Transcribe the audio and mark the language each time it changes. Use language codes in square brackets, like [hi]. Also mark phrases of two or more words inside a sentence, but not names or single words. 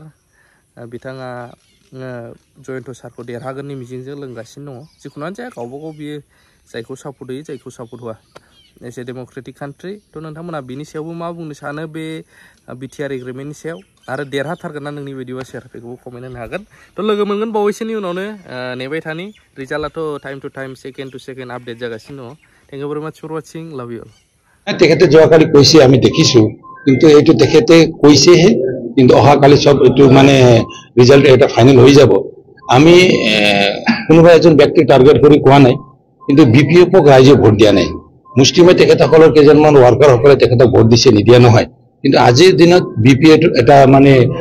[brx] बिथाङा जयन्त सारखौ देरहागोननि मिजिंजों लोंगासिनो दङ जिखुनुआनो जाया गावबागाव बियो जायखौ सापर्ट होयो जायखौ सापर्ट होआ एसे [en] democratic country [brx] थ' नोंथांमोना बिनि सायावबो मा बुंनो सानो बे बिटिआर एग्रिमेन्टनि सायाव आरो देरहाथारगोन ना नोंनि बायदिबा सार बेखौबो कमेन्ट होनो हागोन थ' लोगो मोनगोन बावैसोनि उनावनो नेबाय थानि रिजाल्टआथ' [en] time to time second to second [brx] आपडेट जागासिनो दङ [en] thank you very much for watching love you all [as] তেখেতে যোৱাকালি কৈছে আমি দেখিছো কিন্তু এইটো তেখেতে কৈছেহে কিন্তু অহাকালি সব এইটো মানে ৰিজাল্ট এটা ফাইনেল হৈ যাব আমি কোনোবা এজন ব্যক্তি টাৰ্গেট কৰি কোৱা নাই কিন্তু বিপিএফক ৰাইজে ভোট দিয়া নাই মুষ্টিময় তেখেতসকলৰ কেইজনমান ৱাৰ্কাৰসকলে তেখেতক ভোট দিছে নিদিয়া নহয় কিন্তু আজিৰ দিনত বিপিএফ এটা মানে